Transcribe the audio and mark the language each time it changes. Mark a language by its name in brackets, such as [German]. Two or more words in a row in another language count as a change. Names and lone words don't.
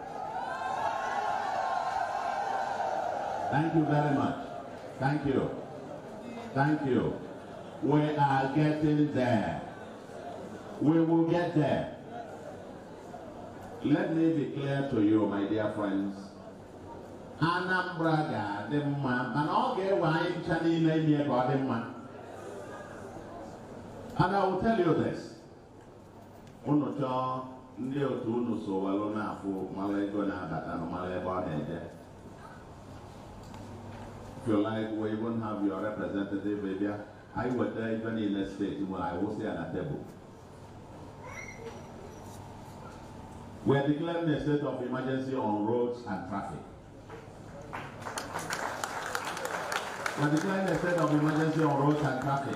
[English] Thank you very much. Thank you. Thank you. We are getting there. We will get there. Let me be clear to you, my dear friends. [Igbo] Anambra ga dị mma, mana ọ ga-ewe anyị ncha niile ime ka ọ dị mma. [English] And I will tell you this. [Igbo] Unu chọọ ndị otu unu so welu na-afụ mara ego na-abata na mara ebe ọ na-eje. [English] If you like, we even have your representative maybe. I would even in a state where I will say on a table. We are declaring a state of emergency on roads and traffic. We are declaring a state of emergency on roads and traffic.